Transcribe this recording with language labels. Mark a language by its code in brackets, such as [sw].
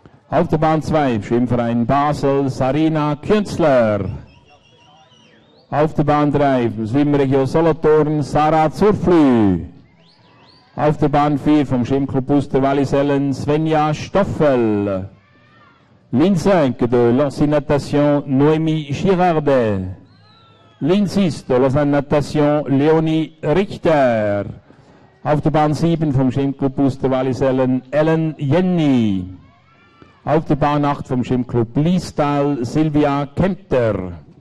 [de] Auf der Bahn 2 Schwimmverein Basel Sarina Künzler. Auf der Bahn 3 vom Schwimmregion Solothurn Sarah Zurflü. Auf der Bahn 4 vom Schwimmclub Uster-Wallisellen Svenja Stoffel. [fr] Ligne 5 de l'ancienne natation Noémie Girardet. Ligne 6 de Lausanne Natation Leonie Richter. [de] Auf der Bahn 7 vom Schwimmclub Uster-Wallisellen Ellen Jenny. Auf der Bahn 8 vom Schwimmclub Liestal Silvia Kempter.